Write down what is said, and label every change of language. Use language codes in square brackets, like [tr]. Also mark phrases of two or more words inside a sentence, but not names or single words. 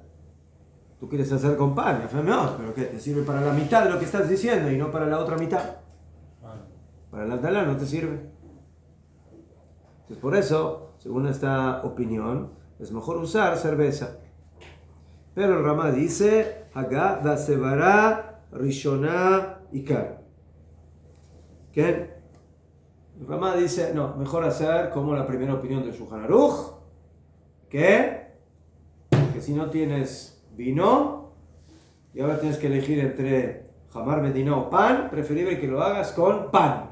[es] Tú quieres hacer con pan, pero ¿qué? Te sirve para la mitad de lo que estás diciendo y no para la otra mitad. Para el Abdalá no te sirve. Entonces por eso, según esta opinión, es mejor usar cerveza. Pero el Ramá dice, [he] הגה: וסברא ראשונה עיקר. [es] ¿Qué? El Ramá dice, no, mejor hacer como la primera opinión del Shulchan Aruch, que si no tienes vino y ahora tienes que elegir entre [he] חמר מדינה [es] o pan, preferible que lo hagas con pan.